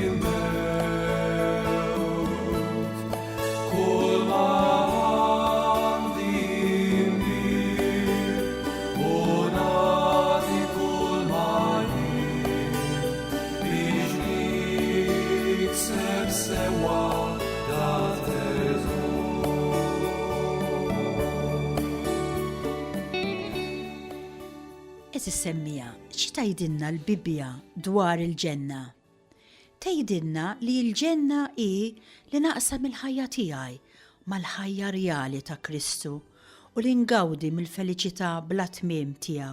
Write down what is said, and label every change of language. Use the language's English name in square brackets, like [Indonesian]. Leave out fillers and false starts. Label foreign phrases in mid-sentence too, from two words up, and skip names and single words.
[Maltese] bildet, kol man dimit, onati kol main, vishnik sepsewa datezon. Eżis semmija, xi tgħidilna l-Bibbja dwar il-ġenna? Tgħidilna li l-ġenna hi li naqsam il-ħajja tiegħi mal-ħajja reali ta' Kristu u li ngawdi mill-feliċità bla tmiem tiegħu.